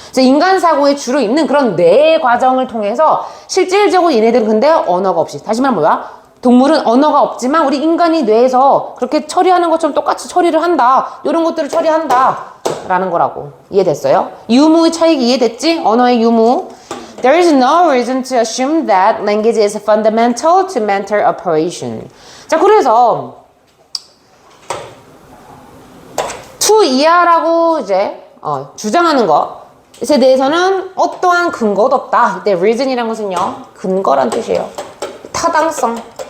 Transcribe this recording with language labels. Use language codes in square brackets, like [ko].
[ko] 그래서 인간 사고에 주로 있는 그런 뇌 과정을 통해서 실질적으로 얘네들은 근데 언어가 없이, 다시 말하면 뭐야? 동물은 언어가 없지만 우리 인간이 뇌에서 그렇게 처리하는 것처럼 똑같이 처리를 한다. 이런 것들을 처리한다. 라는 거라고. 이해됐어요? 유무의 차이가 이해됐지? 언어의 유무. [en] There is no reason to assume that language is fundamental to mental operation. [ko] 자, 그래서 to 이하라고 이제 주장하는 것에 대해서는 어떠한 근거도 없다. 이때 reason이란 것은요, 근거란 뜻이에요. 타당성.